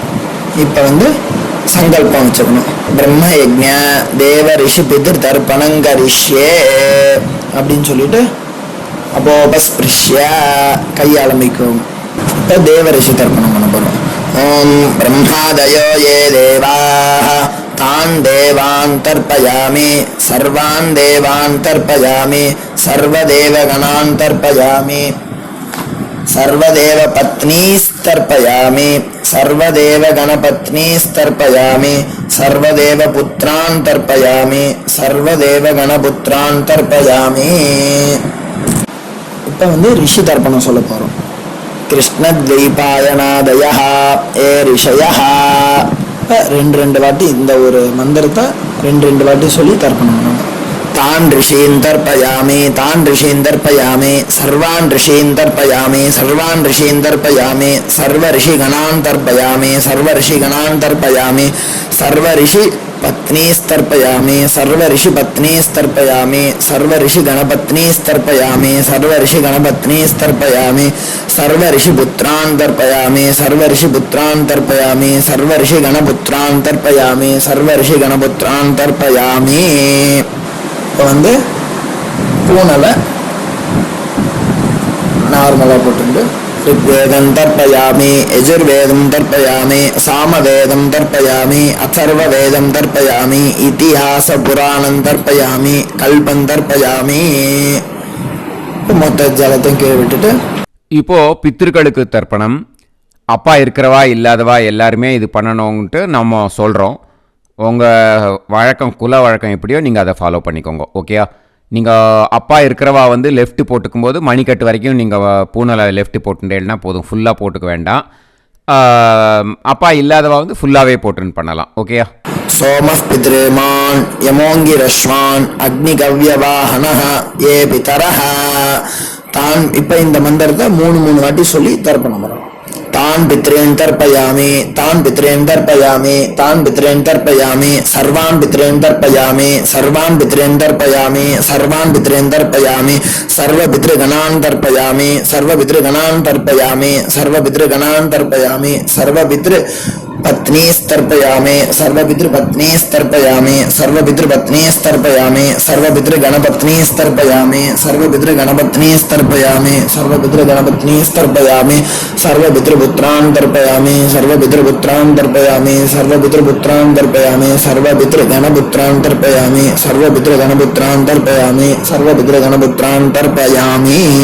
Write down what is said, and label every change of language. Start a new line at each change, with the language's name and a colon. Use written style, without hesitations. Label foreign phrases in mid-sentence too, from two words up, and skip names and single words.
Tamil: இப்போ சங்கல்பம் வச்சுக்கணும்.
Sanskrit: ब्रह्म यज्ञ देव ऋषि पितृ तर्पणङ्करिष्ये
Tamil: அப்படின்னு சொல்லிட்டு அப்போபஸ்பிருஷ்ய கையை ஆரம்பிக்கும். இப்போ தேவ ரிஷி தர்ப்பணம் பண்ண போகிறோம்.
Sanskrit: ओम् ब्रह्मादयो ये देवाः तान् देवान् तर्पयामि सर्वान् देवान् तर्पयामि सर्वदेवगणान् तर्पयामि सर्वदेव पत्नीस्त स्तर्पयामि सर्वदेव गणपत्नी स्तर्पयामि सर्वदेव पुत्रान् तर्पयामि सर्वदेव गणपुत्रान् तर्पयामि.
Tamil: இப்போ ரிஷி தர்ப்பணம் சொல்ல போகிறோம்.
Sanskrit: कृष्णद्वैपायनादया ये ऋषयः.
Tamil: ரெண்டு வாட்டி இந்த ஒரு மந்திரத்தை ரெண்டு வாட்டி சொல்லி தர்ப்பணம் பண்ணணும்.
Sanskrit: तान् ऋषीन् तर्पयामि तान् ऋषीन् तर्पयामि सर्वान् ऋषीन् तर्पयामि सर्वान् ऋषीन् तर्पयामि सर्व ऋषिगणान् तर्पयामि सर्व ऋषिगणान् तर्पयामि सर्व ऋषि पत्नीस्तर्पयामि सर्व ऋषि पत्नीस्तर्पयामि सर्व ऋषि गणपत्नीस्तर्पयामि सर्व ऋषि गणपत्नीस्तर्पयामि सर्व ऋषि पुत्रान् तर्पयामि सर्व ऋषि पुत्रान् तर्पयामि सर्व ऋषि गणपुत्रान् तर्पयामि सर्व ऋषि गणपुत्रान् तर्पयामि.
Tamil: இப்போ பூனலை நார்மலாக போட்டு
Sanskrit: ऋग्वेदं तर्पयामि यजुर्वेदं तर्पयामि सामवेदं तर्पयामि अथर्ववेदं तर्पयामि इतिहासपुराणं तर्पयामि कल्पं तर्पयामि.
Tamil: மொத்த ஜலத்தையும் கீழே விட்டுட்டு இப்போ பித்திருக்களுக்கு தர்ப்பணம். அப்பா இருக்கிறவா இல்லாதவா எல்லாருமே இது பண்ணணும்ன்ட்டு நம்ம சொல்கிறோம். உங்கள் வழக்கம் குல வழக்கம் எப்படியோ நீங்கள் அதை ஃபாலோ பண்ணிக்கோங்க. ஓகேயா? நீங்கள் அப்பா இருக்கிறவா லெஃப்ட் போட்டுக்கும் போது மணிக்கட்டு வரைக்கும் நீங்கள் பூனலை லெஃப்ட் போட்டுட்டேன்னா போதும், ஃபுல்லாக போட்டுக்க வேண்டாம். அப்பா இல்லாதவா ஃபுல்லாகவே போட்டுன்னு பண்ணலாம். ஓகேயா?
Sanskrit: सोमः पितृमान् यमोऽङ्गिरस्वान् अग्निकव्यवाहनः ये पितरः तान्.
Tamil: இப்போ இந்த மந்திரத்தை மூணு வாட்டி சொல்லி தர்ப்பணம் பண்ணணும்.
Sanskrit: तान् पितॄन् तर्पयामि तान् पितॄन् तर्पयामि तान् पितॄन् तर्पयामि सर्वान् पितॄन् तर्पयामि सर्वान् पितॄन् तर्पयामि सर्वान् पितॄन् तर्पयामि सर्व पितृगणान् तर्पयामि सर्व पितृगणान् तर्पयामि सर्व पितृगणान् तर्पयामि सर्व पितृ पत्नीस्तर्पयामि सर्व पितृपत्नीस्तर्पयामि सर्व पितृपत्नीस्तर्पयामि सर्व पितृगणपत्नीस्तर्पयामि सर्व पितृगणपत्नीस्तर्पयामि सर्व पितृगणपत्नीस्तर्पयामि सर्व पितृपुत्रान् तर्पयामि सर्व पितृपुत्रान् तर्पयामि सर्व पितृपुत्रान् तर्पयामि सर्व पितृगणपुत्रान् तर्पयामि सर्व पितृगणपुत्रान् तर्पयामि सर्व पितृगणपुत्रान् तर्पयामि.